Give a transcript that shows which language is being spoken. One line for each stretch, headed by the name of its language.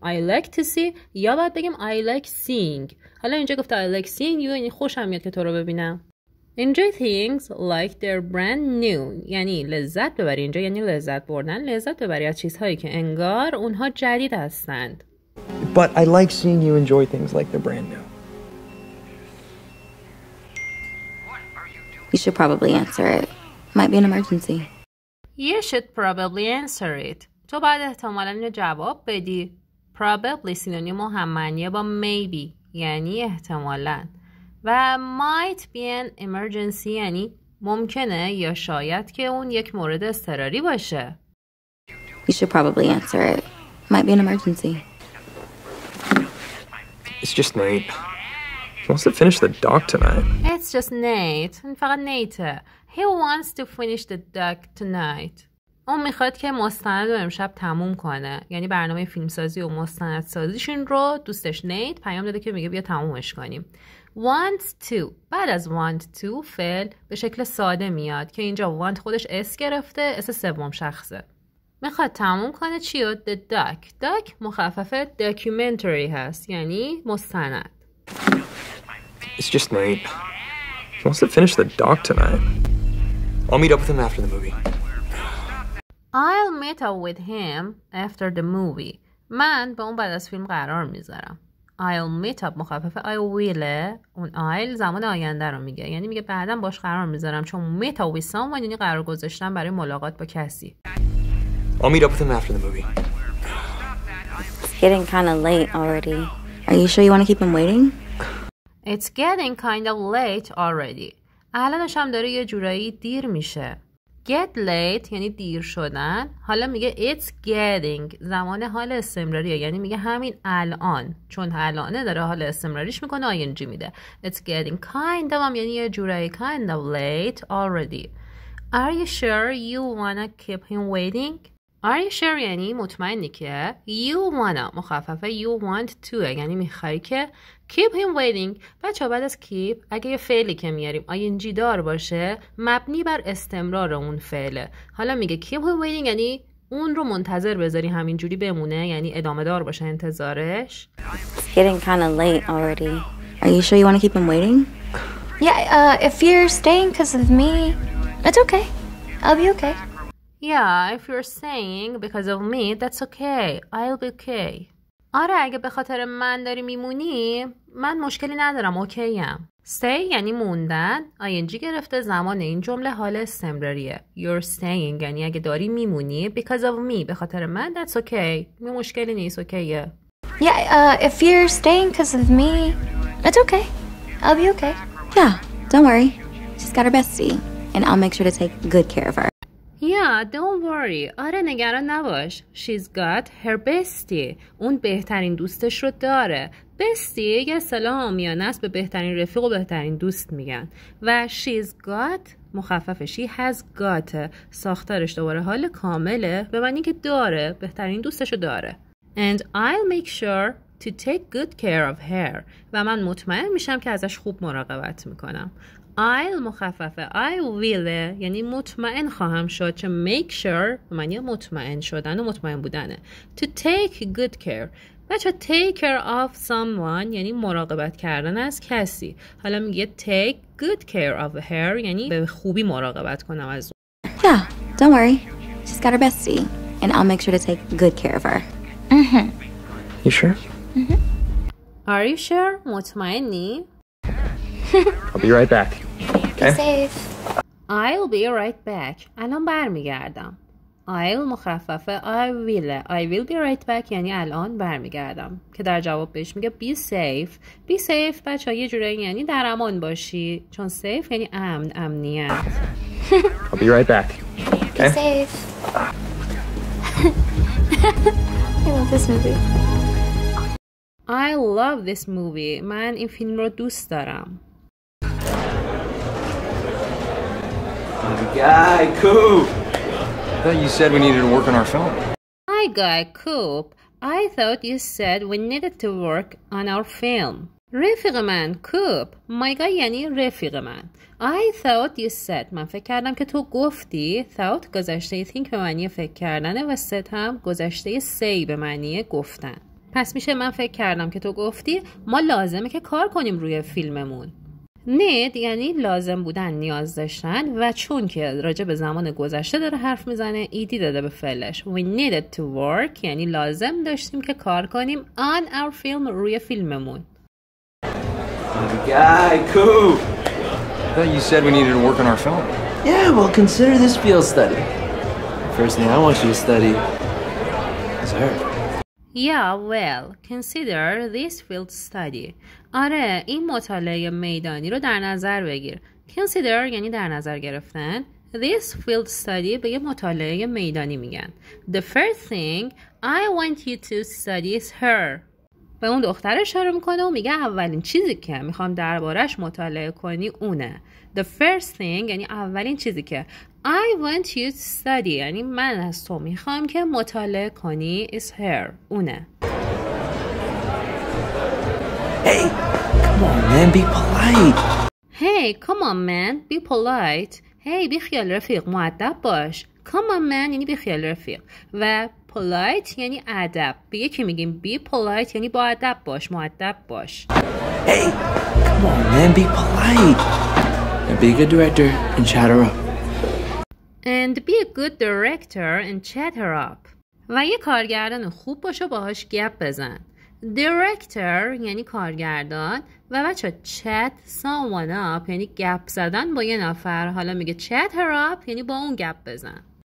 English: I like to see
Persian: یا باید بگیم
English: I like seeing.
Persian: حالا اینجا گفته
English: I like seeing you
Persian: یعنی خوشم میاد که تو رو ببینم.
English: Enjoy things like they're brand new
Persian: یعنی لذت ببری. اینجا یعنی لذت بردن، لذت ببری از چیزهایی که انگار اونها جدید هستند.
English: But I like seeing you enjoy things like they're brand new. You should probably answer it. Might be an emergency. You should probably answer it.
Persian: تو باید احتمالاً اینو جواب بدی. Probably سینونیم هم معنیه با maybe یعنی احتمالاً و
English: might be an emergency
Persian: یعنی ممکنه یا شاید که اون یک مورد اضطراری باشه.
English: You should probably answer it. Might be an emergency. It's just Nate. He wants to finish the doc tonight. It's just Nate.
Persian: این فقط نیته.
English: He wants to finish the doc tonight.
Persian: اون میخواد که مستند رو امشب تموم کنه. یعنی برنامه فیلمسازی و مستندسازیشون رو دوستش نیت پیام داده که میگه بیا تمومش کنیم. Want to بعد از want to فعل به شکل ساده میاد که اینجا want خودش اس گرفته اس سوم شخصه. میخواد تموم کنه چیو؟ The doc. Doc مخفف documentary هست یعنی مستند.
English: It's just Nate. He wants to finish the doc tonight. I'll meet up with him after the movie. I'll meet up with him after the movie.
Persian: من با اون بعد از فیلم قرار میذارم.
English: I'll meet up مخفف I will.
Persian: اون I'll زمان آینده رو میگه یعنی میگه بعداً باش قرار میذارم چون
English: meet up with someone
Persian: یعنی قرار گذاشتن برای ملاقات با کسی.
English: I'll meet up with him after the movie. It's getting kind of late already. Are you sure you want to keep him waiting? It's getting kind of late already.
Persian: الانش هم داره یه جورایی دیر میشه. Get late یعنی دیر شدن. حالا میگه it's getting زمان حال استمراریه یعنی میگه همین الان چون الانه داره حال استمراریش میکنه ing میده.
English: It's getting kind of
Persian: هم یعنی یه جورایی
English: kind of late already. Are you sure you wanna keep him waiting? Are you sure
Persian: یعنی مطمئنی که
English: you wanna مخففه you want to
Persian: یعنی میخوای که
English: keep him waiting.
Persian: بچه بعد از keep اگه یه فعلی که میاریم ing دار باشه مبنی بر استمرار اون فعله. حالا میگه
English: keep him waiting
Persian: یعنی اون رو منتظر بذاری همینجوری بمونه یعنی ادامه دار باشه انتظارش.
English: It's getting kind of late already. Are you sure you want to keep him waiting? Yeah, if you're staying because of me, it's okay. I'll be okay. Yeah, if you're saying because of me, that's okay. I'll be okay.
Persian: آره اگه به خاطر من داری میمونی من مشکلی ندارم اوکیم. Stay یعنی موندن ing گرفته زمان این جمله حال استمراریه.
English: You're staying
Persian: یعنی اگه داری میمونی
English: because of me
Persian: به خاطر من
English: that's okay.
Persian: مشکلی نیست اوکیه.
English: Yeah, if you're staying because of me, it's okay. I'll be okay. Yeah, don't worry. She's got her bestie, and I'll make sure to take good care of her. Yeah, don't worry.
Persian: آره نگران نباش.
English: She's got her bestie.
Persian: اون بهترین دوستش رو داره. bestie یه اصطلاح عامیانه است به بهترین رفیق و بهترین دوست میگن. و she's got مخفف
English: she has got
Persian: ساختارش دوباره حال کامله به معنی که داره بهترین دوستش رو داره.
English: And I'll make sure to take good care of her.
Persian: و من مطمئن میشم که ازش خوب مراقبت میکنم. I'll مخففه I will یعنی مطمئن خواهم شد چه make sure معنی مطمئن شدن و مطمئن بودنه. To take good care بچه
English: take care of someone
Persian: یعنی مراقبت کردن از کسی. حالا میگه
English: take good care of her
Persian: یعنی به خوبی مراقبت کنم از اون.
English: Yeah, don't worry. She's She's got her bestie, and I'll make sure to take good care of her. You sure? Are you sure؟
Persian: مطمئنی؟
English: I'll be right back. Be Okay? safe. I'll be right back.
Persian: الان برمیگردم. I'll مخففه
English: I will be right back
Persian: یعنی الان برمیگردم که در جواب بهش میگه
English: be safe. be safe
Persian: بچه ها یه جورایی یعنی در امان باشی، چون safe یعنی امنیت.
English: I'll be right back. Be Okay? safe. I love this movie. I love this movie.
Persian: من این فیلم رو دوست دارم.
English: My guy, Coop. I thought you said we needed to work on our film. Hi guy Coop. I thought you said we needed to work on our film.
Persian: رفیق من Coop.
English: My guy
Persian: یعنی رفیق من.
English: I thought you said.
Persian: من فکر کردم که تو گفتی. Thought گذشته think به معنی فکر کردنه و said هم گذشته say به معنی گفتن. پس میشه من فکر کردم که تو گفتی ما لازمه که کار کنیم روی فیلممون. need یعنی لازم بودن، نیاز داشتن و چون که راجع به زمان گذشته داره حرف میزنه ایدی داده به فعلش.
English: We needed to work
Persian: یعنی لازم داشتیم که کار کنیم
English: on our film
Persian: روی فیلممون.
English: My guy, Coop. I thought you said we needed to work on our film. Yeah, well, consider this field study. First thing I want you to study is her. Yeah, well, consider this field study.
Persian: آره، این مطالعه میدانی رو در نظر بگیر. Consider یعنی در نظر گرفتن. This field study به یه مطالعه میدانی میگن.
English: The first thing I want you to study is her.
Persian: به اون دختر اشاره میکنه و میگه اولین چیزی که میخوام دربارش مطالعه کنی اونه.
English: The first thing
Persian: یعنی اولین چیزی که
English: I want you to study
Persian: یعنی من از تو میخوام که مطالعه کنی
English: is her
Persian: اونه.
English: Hey, come on, man, be polite. Hey, come on man, be polite.
Persian: Hey, بی خیال رفیق، مؤدب باش.
English: Come on man
Persian: یعنی بی خیال رفیق و polite یعنی ادب. به یکی میگیم
English: be polite
Persian: یعنی با ادب باش، مؤدب باش.
English: Hey, come on, man, be polite. And be a good director and chat her up. And be a good director and chat her up.
Persian: و یه کارگردان خوب باشه باهاش گپ بزن. Director یعنی کارگردان و بچه
English: chat someone up
Persian: یعنی گپ زدن با یه نفر. حالا میگه
English: chat her up
Persian: یعنی با اون گپ بزن.